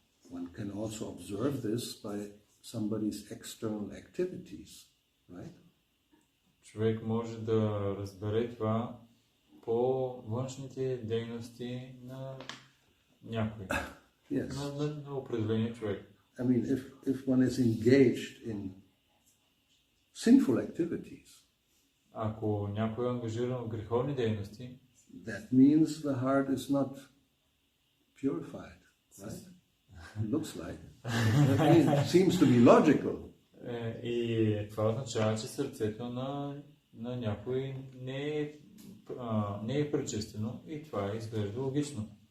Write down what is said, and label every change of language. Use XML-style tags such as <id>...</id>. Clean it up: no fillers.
<en>One can also observe this by somebody's external activities, right?</en> <bg>Човек може да разбере това по външните дейности на някой.</bg> <en>Yes.</en> <bg>На определения човек.</bg> <en>If one is engaged in sinful activities,</en> <bg>Ако някой е ангажиран в греховни дейности,</bg> <en>that means the heart is not purified, right? It looks like. It seems to be logical.</en> <bg>И това означава, че сърцето на някой не е пречистено и това изглежда логично.</bg>